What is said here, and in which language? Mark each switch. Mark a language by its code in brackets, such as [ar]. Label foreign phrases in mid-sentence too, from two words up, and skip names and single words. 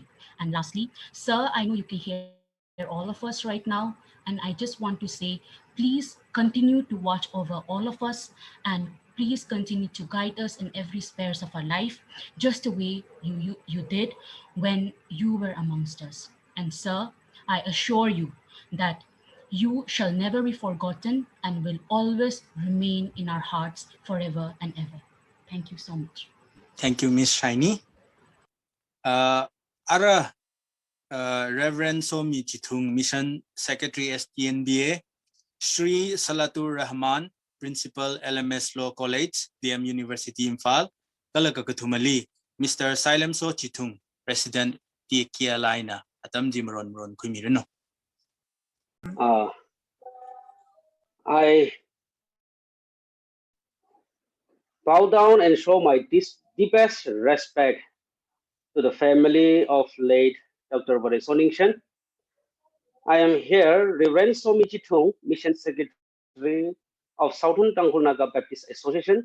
[en] And lastly, sir, I know you can hear all of us right now, and I just want to say, please continue to watch over all of us, and please continue to guide us in every spheres of our life, just the way you did when you were amongst us. And sir, I assure you that you shall never be forgotten and will always remain in our hearts forever and ever. Thank you so much. Thank you, Miss Shiny. Reverend Somi Chitung, Mission Secretary STNBA, Shri Salatur Rahman, Principal LMS Law College, DM University Imphal, Kalakakutumali, Mr. Silem So Chitung, President TBCI Laina, Atam Jimron Ron Kumirino. I bow down and show my deepest respect to the family of late Dr. Vareso Ningshen. I am here, Reverend Somichi Tung, Mission Secretary of Southern Tangkhul Naga Baptist Association.